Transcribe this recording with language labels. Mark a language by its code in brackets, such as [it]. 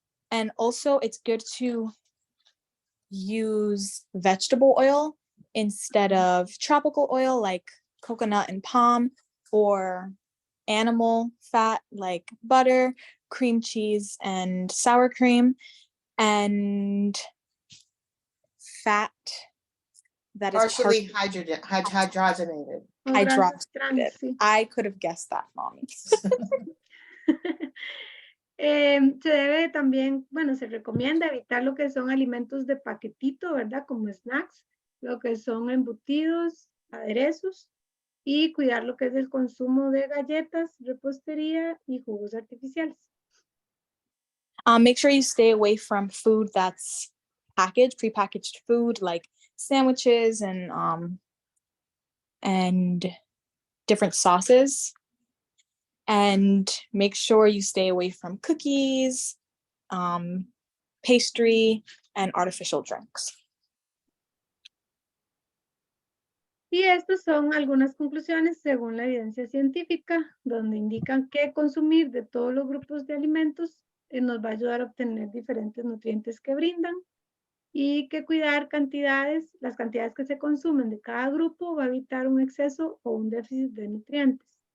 [en] And also it's good to use vegetable oil instead of tropical oil like coconut and palm, or animal fat like butter, cream cheese, and sour cream, and fat that is Partially hydrogenated. [es] O grasas [en] hydrogenated. [es] trans, sí. [en] I could have guessed that, mommy. [es] Se debe también, bueno, se recomienda evitar lo que son alimentos de paquetito, ¿verdad? Como snacks, lo que son embutidos, aderezos, y cuidar lo que es el consumo de galletas, repostería y jugos artificiales. [en] Make sure you stay away from food that's packaged, prepackaged food like sandwiches and different sauces. And make sure you stay away from cookies, pastry, and artificial drinks. [es] Y estas son algunas conclusiones según la evidencia científica, donde indican que consumir de todos los grupos de alimentos nos va a ayudar a obtener diferentes nutrientes que brindan, y que cuidar las cantidades que se consumen de cada grupo va a evitar un exceso o un déficit de nutrientes.